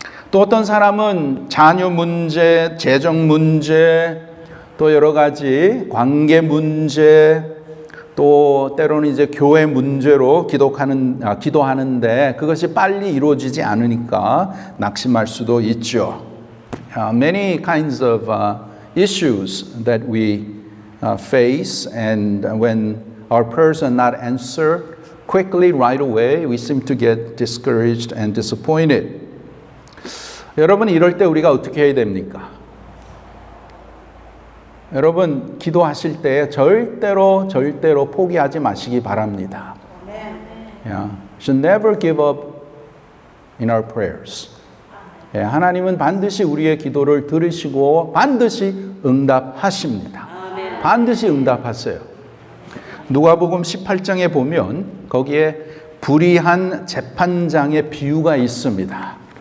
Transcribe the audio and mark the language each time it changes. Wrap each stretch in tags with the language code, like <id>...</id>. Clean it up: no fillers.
<ko>또 어떤 사람은 자녀 문제, 재정 문제, 또 여러 가지 관계 문제, 또 때로는 이제 교회 문제로 기도하는데 그것이 빨리 이루어지지 않으니까 낙심할 수도 있죠.</ko> <en>Many kinds of issues that we face, and when our prayers are not answered quickly right away, we seem to get discouraged and disappointed.</en> <ko>여러분, 이럴 때 우리가 어떻게 해야 됩니까? 여러분, 기도하실 때 절대로 포기하지 마시기 바랍니다.</ko> <en>Yeah. Should never give up in our prayers.</en> <ko>하나님은 반드시 우리의 기도를 들으시고 반드시 응답하십니다. 반드시 응답하세요. 누가복음 18장에 보면 거기에 불의한 재판장의 비유가 있습니다.</ko>